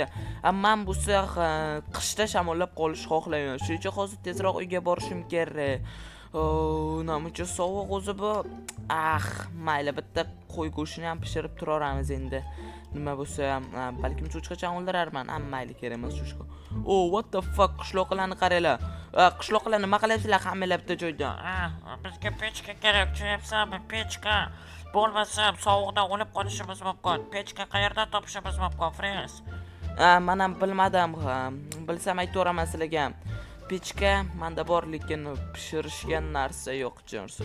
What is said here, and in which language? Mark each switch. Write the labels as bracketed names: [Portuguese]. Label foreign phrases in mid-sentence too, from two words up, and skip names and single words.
[Uzbek] Men bo'lsa qishda shamollab qolish xohlayman. Shuning uchun hozir tezroq uyga borishim kerak. Namuncha sovuq o'zi bu. Mayli, bitta qo'y go'shtini ham pishirib turaramiz endi. Nima bo'lsa ham, balkim cho'chqacha o'ldirarman. Mayli, kerak emas cho'chqa. [English] What the fuck? [Uzbek] Qishloqlarni qaranglar. Qishloqlar nima qilyapsizlar hammalar bitta joyda? Bizga pechka kerak, tushunayapsanmi? Pechka bo'lmasa sovuqdan o'lib qolishimiz mumkin. Pechka qayerdan topishimiz mumkin, friends? Men ham bilmadim. Bilsam aytaveraman sizlarga. Pechka menda bor, lekin pishirishgan narsa yo'q, Jinsu.